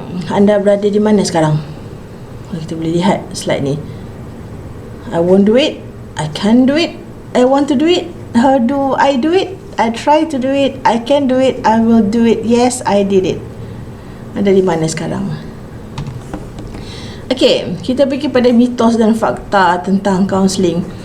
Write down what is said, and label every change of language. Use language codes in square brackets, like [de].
[ms] Anda berada di mana sekarang? Kita boleh lihat slide ni. [en] I won't do it, I can't do it, I want to do it, how do I do it? I try to do it, I can do it, I will do it, yes I did it. [ms] Anda di mana sekarang? Okey, kita pergi pada mitos dan fakta tentang kaunseling.